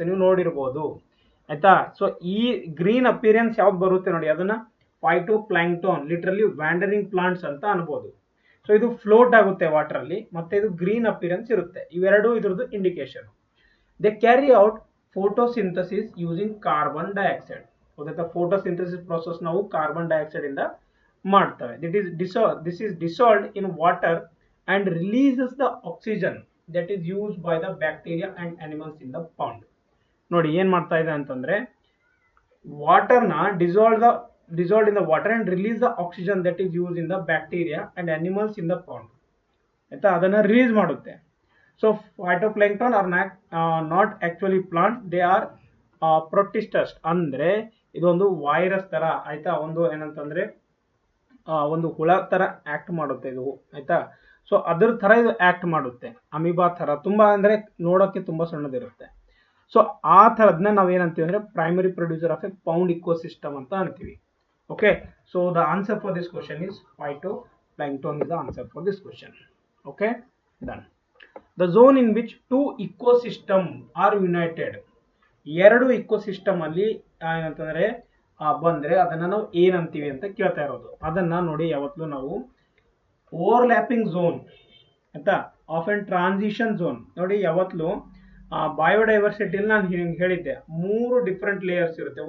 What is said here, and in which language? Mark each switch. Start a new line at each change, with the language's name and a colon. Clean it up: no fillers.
Kannada: ನೀವು ನೋಡಿರ್ಬೋದು ಆಯ್ತಾ. ಸೊ ಈ ಗ್ರೀನ್ ಅಪಿಯರೆನ್ಸ್ ಯಾವ್ದು ಬರುತ್ತೆ ನೋಡಿ, ಅದನ್ನ ಫೈಟೋಪ್ಲಾಂಕ್ಟನ್ ಲಿಟ್ರಲಿ ವ್ಯಾಂಡರಿಂಗ್ ಪ್ಲಾಂಟ್ಸ್ ಅಂತ ಅನ್ಬೋದು. ಸೊ ಇದು ಫ್ಲೋಟ್ ಆಗುತ್ತೆ ವಾಟರ್ ಅಲ್ಲಿ, ಮತ್ತೆ ಇದು ಗ್ರೀನ್ ಅಪಿಯರೆನ್ಸ್ ಇರುತ್ತೆ. ಇವೆರಡು ಇದ್ರದ್ದು indication.
English: They carry out photosynthesis using carbon dioxide.
Kannada: ಗೊತ್ತಾಯ್ತಾ, ಫೋಟೋಸಿಂಥಸಿಸ್ ಪ್ರೋಸೆಸ್ ನಾವು ಕಾರ್ಬನ್ ಡೈಆಕ್ಸೈಡ್ ಇಂದ ಮಾಡ್ತವೆ.
English: This is dissolved in water and releases the oxygen that is used by the bacteria and animals in the pond.
Kannada: ನೋಡಿ ಏನ್ ಮಾಡ್ತಾ ಇದೆ ಅಂತಂದ್ರೆ ವಾಟರ್ನ
English: dissolved in the water and release the oxygen that is used in the bacteria and animals in the pond.
Kannada: ಆಯ್ತಾ, ಅದನ್ನ release ಮಾಡುತ್ತೆ.
English: So phytoplankton are not actually plant, they are protists.
Kannada: ಅಂದ್ರೆ ಇದೊಂದು ವೈರಸ್ ತರ, ಆಯ್ತಾ, ಒಂದು ಏನಂತಂದ್ರೆ ಒಂದು ಹುಳ ತರ ಆಕ್ಟ್ ಮಾಡುತ್ತೆ ಇದು, ಆಯ್ತಾ. ಸೊ ಅದ್ರ ತರ ಇದು ಆಕ್ಟ್ ಮಾಡುತ್ತೆ, ಅಮೀಬಾ ತರ, ತುಂಬಾ ಅಂದ್ರೆ ನೋಡೋಕೆ ತುಂಬಾ ಸಣ್ಣದಿರುತ್ತೆ. ಸೊ ಆ ಥರದ್ನ ನಾವು ಏನಂತೀವಿ ಅಂದ್ರೆ
English: primary producer of a pond ecosystem
Kannada: ಅಂತ ಅಂತೀವಿ.
English: Okay, so the answer for this question is phytoplankton is the answer for this question. Okay, done. The zone in which two ecosystem are united.
Kannada: ಎರಡು ecosystem ಅಲ್ಲಿ ಏನಂತಂದ್ರೆ ಬಂದ್ರೆ ಅದನ್ನ ನಾವು ಏನಂತೀವಿ ಅಂತ ಕೇಳ್ತಾ ಇರೋದು. ಅದನ್ನ ನೋಡಿ ಯಾವತ್ತೂ ನಾವು ಓವರ್ಲ್ಯಾಪಿಂಗ್ ಝೋನ್ ಆಯ್ತಾ, ಆಫ್ ಅಂಡ್ ಟ್ರಾನ್ಸಿಷನ್ ಝೋನ್. ನೋಡಿ ಯಾವತ್ತೂ ಬಯೋಡೈವರ್ಸಿಟಿಲಿ ನಾನು ಹೇಳಿದ್ದೆ 3 ಡಿಫ್ರೆಂಟ್ ಲೇಯರ್ಸ್ ಇರುತ್ತೆ.